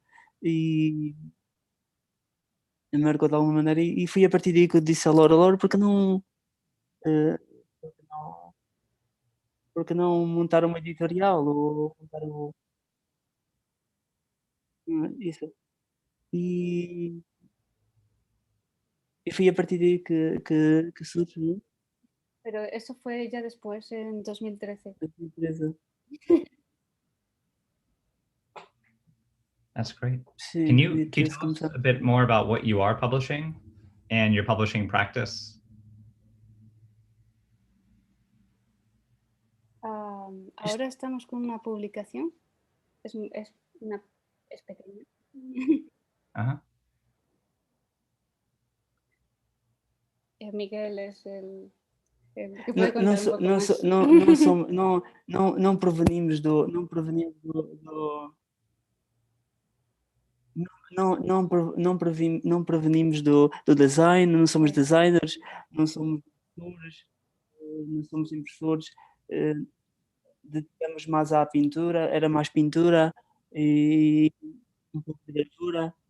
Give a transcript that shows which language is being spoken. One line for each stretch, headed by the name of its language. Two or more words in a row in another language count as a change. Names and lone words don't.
Portuguese: E marcou de alguma maneira, e foi a partir daí que eu disse a Laura, porque não montar uma editorial ou montar isso. E foi a partir daí que surgiu.
Spanish: Pero eso fue ya después, en 2013. 2013.
English: That's great.
Portuguese: Sim,
English: Can you 2013 tell us a bit more about what you are publishing and your publishing practice?
Spanish: Ahora estamos con una publicación. Es pequeña. Uh-huh. Miguel es el que puede contar un poco más.
Portuguese: Não provenimos não provenimos do design, não somos designers, não somos impressores, não somos impressores, dedicamos mais à pintura, era mais pintura e um pouco de gravura.